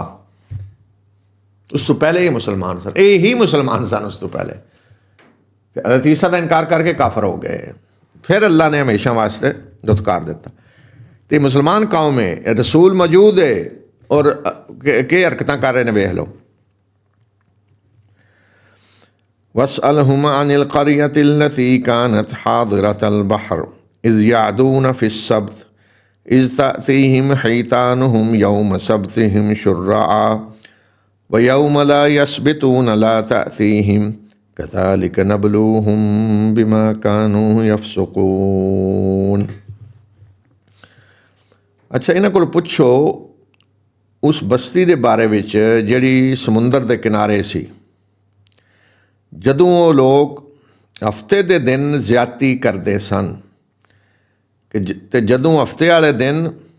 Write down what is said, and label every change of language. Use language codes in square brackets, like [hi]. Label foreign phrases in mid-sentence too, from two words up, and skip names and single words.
[pa] ਉਸ ਤੋਂ ਪਹਿਲੇ ਇਹ ਮੁਸਲਮਾਨ ਸਨ, ਇਹ ਹੀ ਮੁਸਲਮਾਨ ਸਨ ਉਸ ਤੋਂ ਪਹਿਲੇ। ਹਜ਼ਰਤ ਈਸਾ ਦਾ ਇਨਕਾਰ ਕਰਕੇ ਕਾਫਰ ਹੋ ਗਏ। ਫਿਰ ਅੱਲਾ ਨੇ ਹਮੇਸ਼ਾ ਵਾਸਤੇ ਦੁਤਕਾਰ ਦਿੱਤਾ। ਤੇ ਮੁਸਲਮਾਨ ਕੌਮ ਹੈ, ਰਸੂਲ ਮੌਜੂਦ ਹੈ ਔਰ ਕੀ ਹਰਕਤਾਂ ਕਰ ਰਹੇ ਨੇ ਵੇਖ ਲਓ। [ar] واسألهم عن القرية التي كانت حاضرة البحر إذ يعدون في السبت إذ تأتيهم حيتانهم يوم سبتهم شرعا ويوم لا يسبتون لا تأتيهم كذلك نبلوهم بما كانوا يفسقون। [pa] ਅੱਛਾ, ਇਹਨਾਂ ਕੋਲ ਪੁੱਛੋ ਉਸ ਬਸਤੀ ਦੇ ਬਾਰੇ ਵਿੱਚ ਜਿਹੜੀ ਸਮੁੰਦਰ ਦੇ ਕਿਨਾਰੇ ਸੀ, ਜਦੋਂ ਉਹ ਲੋਕ ਹਫ਼ਤੇ ਦੇ ਦਿਨ ਜ਼ਿਆਦਤੀ ਕਰਦੇ ਸਨ ਤੇ ਜਦੋਂ ਹਫ਼ਤੇ ਵਾਲੇ ਦਿਨ